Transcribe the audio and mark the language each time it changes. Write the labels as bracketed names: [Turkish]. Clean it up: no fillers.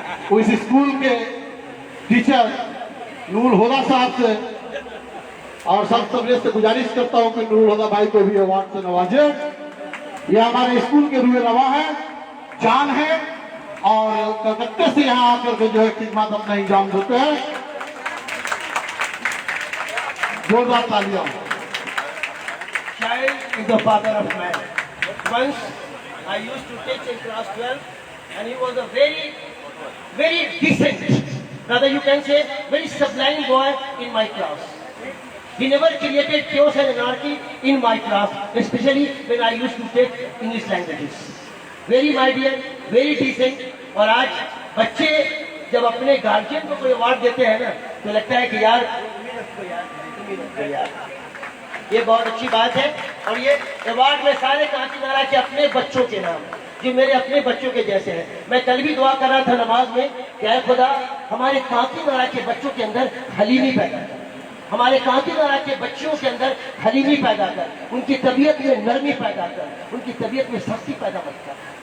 [Hindi] वो इस स्कूल के टीचर नूरुल हुदा साहब से और संत तबरेज से गुजारिश करता हूं कि नूरुल हुदा भाई को भी अवार्ड से नवाजे। ये हमारे स्कूल के रूए रवा है, जान है और कलकत्ते से यहाँ आकर के जो है खिदमत अपना इंजाम देते हैं। जोरदार तालियां। [English] Child is the father of man. Once I used to teach in class 12 and he was a very decent, rather you can say very sublime boy in my class. He never created chaos and anarchy in my class, especially when I used to take English languages. Very my dear, very decent. [Hindi] और आज बच्चे जब अपने guardian को कोई award देते हैं ना तो लगता है कि यार भी रख दो यार। ये बहुत अच्छी बात है। और ये अवार्ड में सारे कांचीनारा के अपने बच्चों के नाम, जो मेरे अपने बच्चों के जैसे हैं। मैं कल भी दुआ कर रहा था नमाज में, क्या खुदा हमारे कांचीनारा के बच्चों के अंदर हलीमी पैदा कर, हमारे कांचीनारा के बच्चों के अंदर हलीमी पैदा कर, उनकी तबीयत में नरमी पैदा कर, उनकी तबीयत में सख्ती पैदा मत कर।